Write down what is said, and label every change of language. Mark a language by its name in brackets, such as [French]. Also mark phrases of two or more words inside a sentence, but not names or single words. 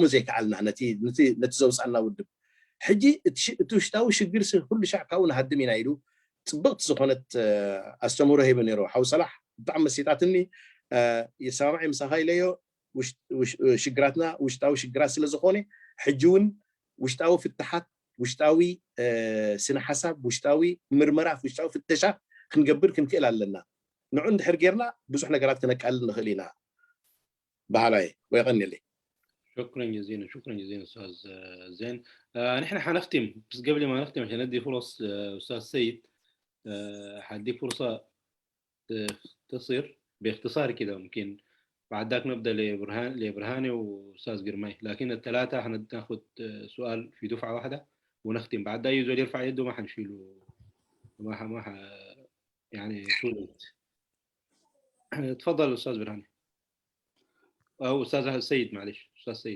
[Tigrinya] ዘይከኣልና ነቲ ዘውፅአና ውድብ ሕጂ እቲ ውሽጣዊ ሽግር ኩሉ ሻዕ ካብኡ ንሃድም ኢና ኢሉ ፅብቕቲ ዝኾነት ኣስተምህሮ ሂቡ ነይሩ ሓው ሰላሕ ብጣዕሚ መሲጣትኒ የሰማማዕ ምሳኻ ኢለዮ ሽግራትና ውሽጣዊ ሽግራት ስለ ዝኾነ ሕጂ እውን ውሽጣዊ ፍትሓት ውሽጣዊ ስነ ሓሳብ ውሽጣዊ ምርመራ ውሽጣዊ ፍተሻ ክንገብር ክንክእል ኣለና ንዑ እንድሕር ጌርና ብዙሕ ነገራት ክነቃልል ንኽእል ኢና ባህላዊ ወይ ቀኒለይ [Arabic] شكرا جزيلا استاذ زين نحن حنختم بس قبل ما نختم عشان ندي فرص استاذ سيد حدي فرصه تصير باختصار كده ممكن بعد ذاك نبدا لبرهاني واستاذ قرمي لكن الثلاثه حناخذ سؤال في دفعه واحده ونختم بعد ده يزول يرفع يده ما حنشيله ما يعني تولد تفضل استاذ برهاني او استاذ سيد معلش استاذ سيد